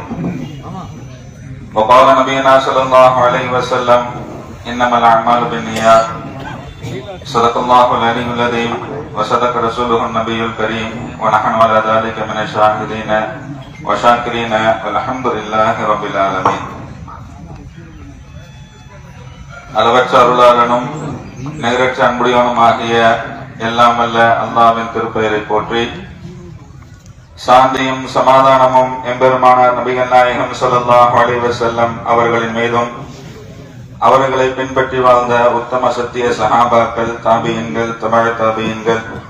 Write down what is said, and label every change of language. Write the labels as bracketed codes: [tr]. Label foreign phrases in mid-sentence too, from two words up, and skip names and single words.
[ar] وقال نبينا صلى الله عليه وسلم: إنما الأعمال بالنيات. صدق الله العلي العظيم وصدق رسوله النبي الكريم ونحن على ذلك من الشاهدين وشاكرين والحمد لله رب العالمين. [ta] அளவற்ற அருளாளனும் நிகரற்ற அன்புடையவனுமாகிய எல்லாம் வல்ல அல்லாஹ்வின் திருப்பெயரை போற்றி, சாந்தியும் சமாதானமும் எம்பெருமானார் நபிகள் நாயகம் [ar] صلى الله عليه وسلم [ta] அவர்களின் மீதும், அவர்களை பின்பற்றி வாழ்ந்த உத்தம சத்திய சஹாபாக்கள், தாபியின்கள், தபஅ தாபியின்கள்,